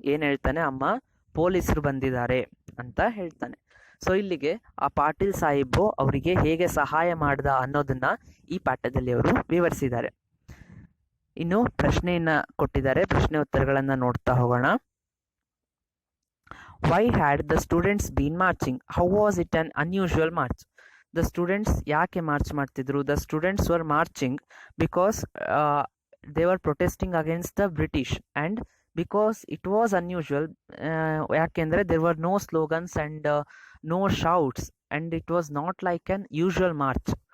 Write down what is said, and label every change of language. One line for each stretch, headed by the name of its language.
Kannada: ಏನ್ ಹೇಳ್ತಾನೆ, ಅಮ್ಮ ಪೊಲೀಸರು ಬಂದಿದ್ದಾರೆ ಅಂತ ಹೇಳ್ತಾನೆ. ಸೊ ಇಲ್ಲಿಗೆ ಆ ಪಾಟೀಲ್ ಸಾಹಿಬು ಅವರಿಗೆ ಹೇಗೆ ಸಹಾಯ ಮಾಡ್ದ ಅನ್ನೋದನ್ನ ಈ ಪಾಠದಲ್ಲಿ ಅವರು ವಿವರಿಸಿದ್ದಾರೆ. ಇನ್ನು ಪ್ರಶ್ನೆಯನ್ನ ಕೊಟ್ಟಿದ್ದಾರೆ, ಪ್ರಶ್ನೆ ಉತ್ತರಗಳನ್ನ ನೋಡ್ತಾ ಹೋಗೋಣ.
English: Why had the students been marching? How was it an unusual march? The students
Kannada: ಯಾಕೆ ಮಾರ್ಚ್ ಮಾಡ್ತಿದ್ರು?
English: The students were marching because they were protesting against the British, and because it was unusual,
Kannada: ಯಾಕೆಂದ್ರೆ
English: there were no slogans and no shouts, and it was not like an usual march.